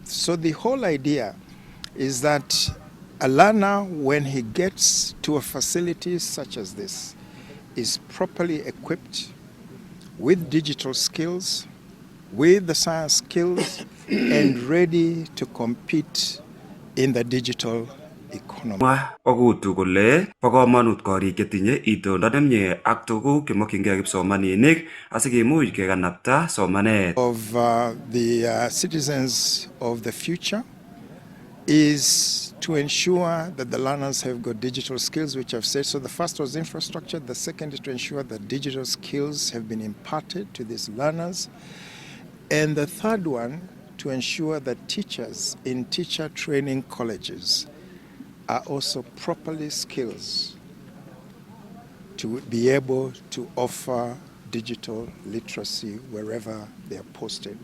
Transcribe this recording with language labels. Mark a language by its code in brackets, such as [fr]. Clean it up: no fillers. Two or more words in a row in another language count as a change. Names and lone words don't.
[en] So the whole idea is that a learner, when he gets to a facility such as this, is properly equipped with digital skills, with the science skills, and ready to compete in the digital economy. [kln] Okutu kole bo komonut korik chetinye itondo nemie ak tuguk chemokyingei kipsomaninik asikimuch kekanapta somanet. [en] Of the citizens of the future is to ensure that the learners have got digital skills, which I've said. So the first was infrastructure. The second is to ensure that digital skills have been imparted to these learners. And the third one, to ensure that teachers in teacher training colleges are also properly skilled to be able to offer digital literacy wherever they are posted.